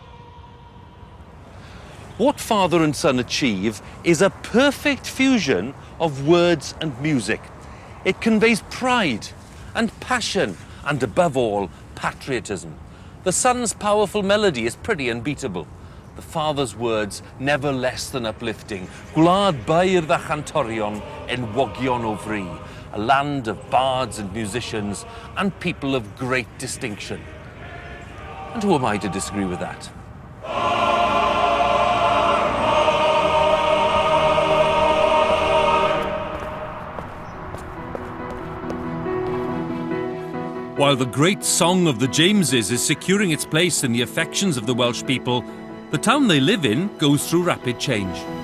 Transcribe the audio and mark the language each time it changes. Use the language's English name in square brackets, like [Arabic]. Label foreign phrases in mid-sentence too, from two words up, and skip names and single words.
[English] What father and son achieve is a perfect fusion of words and music. It conveys pride and passion, and above all, patriotism. The son's powerful melody is pretty unbeatable. The father's words never less than uplifting. [Welsh] Gwlad Bair dda Chantorion enwogion o fri, [English] a land of bards and musicians and people of great distinction. And who am I to disagree with that? While the great song of the Jameses is securing its place in the affections of the Welsh people, the town they live in goes through rapid change.